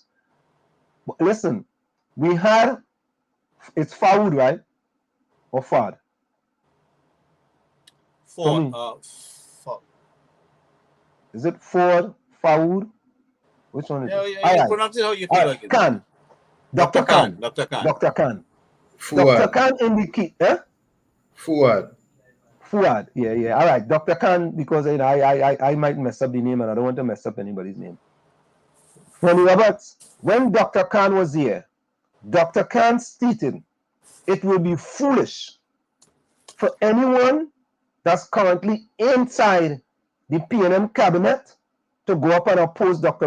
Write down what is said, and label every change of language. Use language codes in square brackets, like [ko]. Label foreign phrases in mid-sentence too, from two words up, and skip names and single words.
[en] But listen, it's Fawud, right? Or Fad? Ford. Is it Ford, Fawud? Which one is it? Yeah, pronounce it how you feel like it. Khan. Dr. Khan. Dr. Khan. Dr. Khan. Fuad. Dr. Khan indicate, eh? Fuad. Yeah. All right, Dr. Khan, because I might mess up the name and I don't want to mess up anybody's name. Ronnie Roberts, when Dr. Khan was here, Dr. Khan stated it will be foolish for anyone that's currently inside the PNM cabinet to go up and oppose Dr.